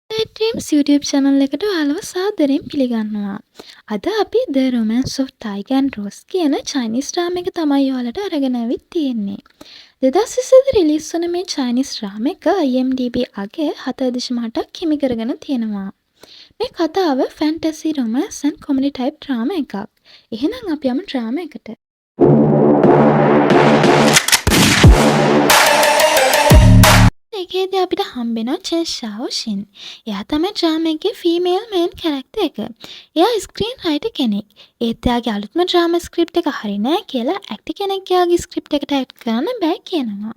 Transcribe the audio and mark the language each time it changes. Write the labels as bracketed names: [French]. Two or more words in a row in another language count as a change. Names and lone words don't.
[Sinhala] Sweet Dreams YouTube channel එකට ඔයාලව සාදරයෙන් පිළිගන්නවා. අද අපි [English] The Romance of Tiger and Rose [Sinhala] කියන [English] Chinese drama [Sinhala] එක තමයි ඔයාලට අරගෙන ආවිත් තියෙන්නේ. 2020 රිලීස් වුණ මේ [English] Chinese drama [Sinhala] එක IMDb අගය 7.8ක් හිමි කරගෙන තියෙනවා. මේ කතාව [English] fantasy, romance and comedy type drama [Sinhala] එකක්. එහෙනම් අපි යමු drama එකට. ඒකේදී අපිට හම්බෙනවා චෙන් ෂාවෝ ෂින්. එයා තමයි ඩ්‍රාමා එකේ [English] female main character [Sinhala] එක. එයා [English] screen writer [Sinhala] කෙනෙක්. ඒත් එයාගේ අලුත්ම [English] drama script [Sinhala] එක හරි නෑ කියලා ඇක්ටර් කෙනෙක් එයාගේ ස්ක්‍රිප්ට් එකට ඇඩ් කරන්න බෑ කියනවා.